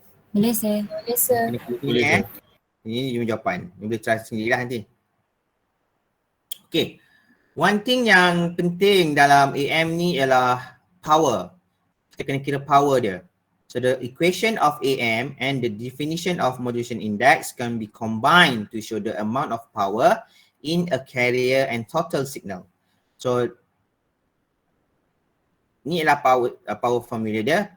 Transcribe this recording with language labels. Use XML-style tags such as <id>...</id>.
<ms>Boleh sir. Boleh sir. Boleh, Ini jawapan. You boleh try sendirilah nanti. Okay.</ms> <en>One thing</en> <ms>yang penting dalam AM ni ialah power. Kita kena kira power dia.</ms> <en>So the equation of AM and the definition of modulation index can be combined to show the amount of power in a carrier and total signal.</en> <ms>So ni ialah power formula dia.</ms>